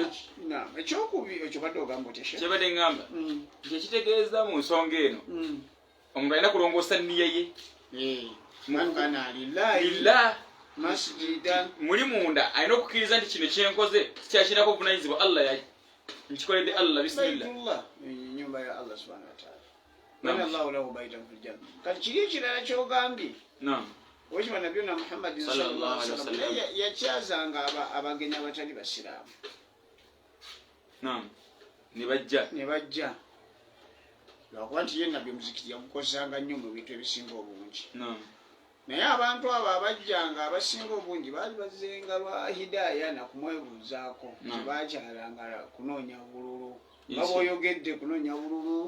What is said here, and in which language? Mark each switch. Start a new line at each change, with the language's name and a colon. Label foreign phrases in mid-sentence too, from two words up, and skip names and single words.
Ganda: ekyokubi ekyo badde ogamba otya kyebadde ngamba kitegeeza mu nsonga eno omuntu alina kulongoosa nniya ye.
Arabic: Mangana lillahi masjidan
Ganda: muli munda alina okukkiriza nti kino kyenkoze sikyakinako obuvunanyizibwa Allah nkikoledde Allah bismillah
Swahili: nyumba ya
Arabic: Allah subhanahu wa ta'ala. Bana Allahu lahu baitan fil janna.
Ganda: Kati kiri ekirala kyogambye okiba nabiyuna Muhammadin
Arabic: sallallahu alaihi wasallam
Ganda: yakyazanga abagenyi abatali basiraamu. Ne bajja lwakuba nti ye nabbi omuzikiti yagukozesanga nnyo mu bintu ebisinga obungi. Naye abantu abo abajjanga abasinga obungi baali bazzenga lwa hidaaya nakumwebuuzaako tebakyalanga kunoonya bululu nga bw'oyogedde kunoonya bululu